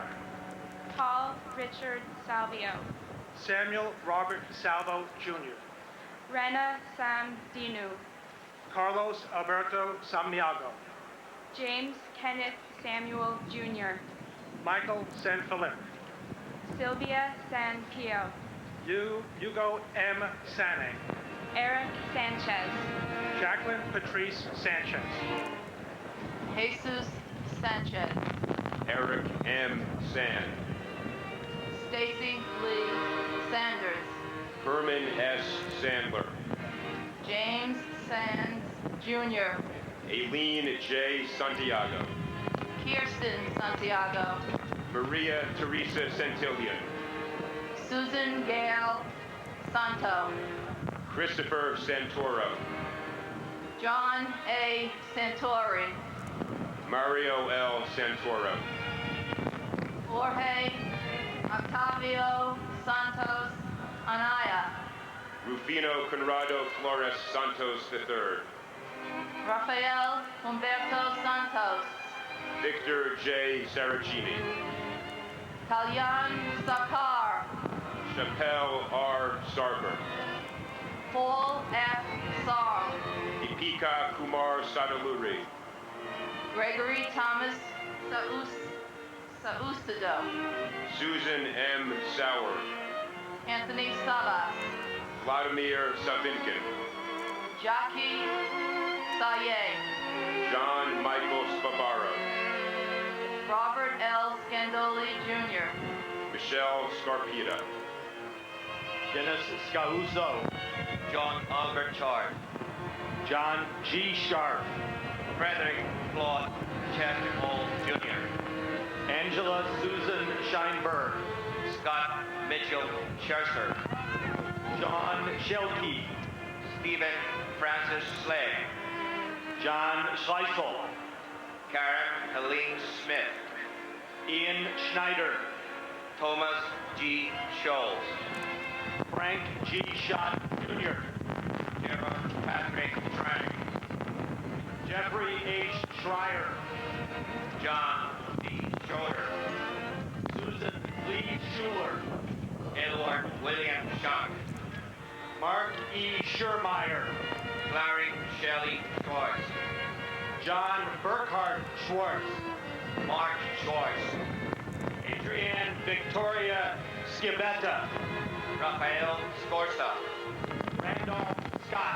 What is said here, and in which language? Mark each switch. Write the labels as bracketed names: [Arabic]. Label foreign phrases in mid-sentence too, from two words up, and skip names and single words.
[English] Paul Richard Salvio, Samuel Robert Salvo Jr., Rena Sam Dinu, Carlos Alberto Samniago, James Kenneth Samuel Jr., Michael San Felipe, Sylvia San Pio, Hugo M. Sane, Eric Sanchez, Jacqueline Patrice Sanchez, Jesus Sanchez, Eric M. Sand, Stacy Lee Sanders, Herman S. Sandler, James Sands Jr., Aileen J. Santiago, Kirsten Santiago, Maria Teresa Centillion, Susan Gale Santo, Christopher Santoro, John A. Santori, Mario L. Santoro, Jorge Octavio Santos Anaya, Rufino Conrado Flores Santos III, Rafael Humberto Santos, Victor J. Saracini, Kalyan Sakar, Chappelle R. Sarver, Paul F. Sarl, Deepika Kumar Sadaluri, Gregory Thomas Saucedo, Susan M. Sauer, Anthony Salas, Vladimir Savinkin, Jackie Saye, John Michael Spabaro, Robert L. Scandoli Jr., Michelle Scarpita, Dennis Scauzo, John Albert Chard, John G. Sharp, Frederick Claude Chester Hall Jr., Angela Susan Scheinberg, Scott Mitchell Scherzer, John Shelkey, Stephen Francis Slade, John Schleisel, Karen Helene Smith, Ian Schneider, Thomas G. Scholes, Frank G. Schott Jr., Gerald Patrick Trank, Jeffrey H. Schreier, John D. Schroeder, Susan Lee Schuler, Edward William Shank, Mark E. Schurmeyer, Larry Shelley Schwartz, John Burkhart Schwartz, Mark Schwartz, Adrienne Victoria Schibetta, Rafael Scorsa. Randolph Scott.